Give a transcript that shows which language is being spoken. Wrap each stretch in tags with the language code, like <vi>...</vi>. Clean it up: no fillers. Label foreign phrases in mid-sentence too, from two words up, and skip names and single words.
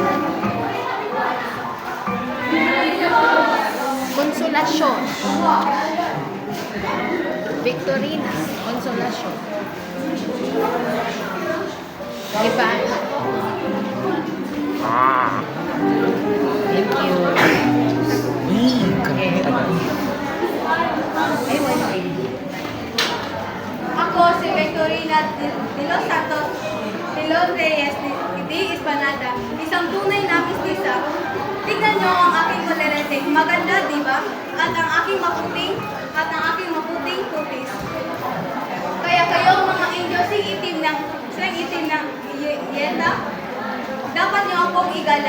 <tl>Konsolasyon. Victorina. Konsolasyon. Gibas.</tl> <en>Thank you.</en> <tl>Ay, wala. Ako si Victorina de los Santos de los Reyes de Hispanada, isang tunay na mistisa. Tignan niyo ang aking kolerating. Maganda, di ba? At ang aking maputing putis. Kaya kayo mga Indio, silang itim ng yeta, dapat niyo akong igalang.</tl>